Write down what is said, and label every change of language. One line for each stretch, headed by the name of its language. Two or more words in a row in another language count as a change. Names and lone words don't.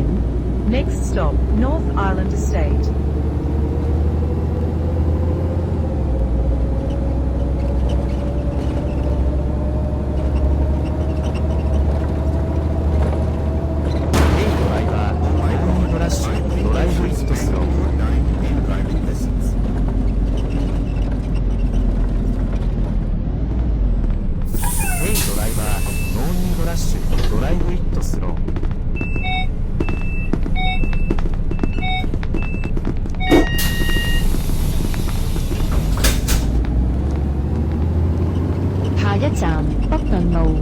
English: Next stop, North Island Estate. Hey driver, no need rush, drive it slow. Hey driver, no need rush, drive it slow.
Cantonese: 下一站北頓路。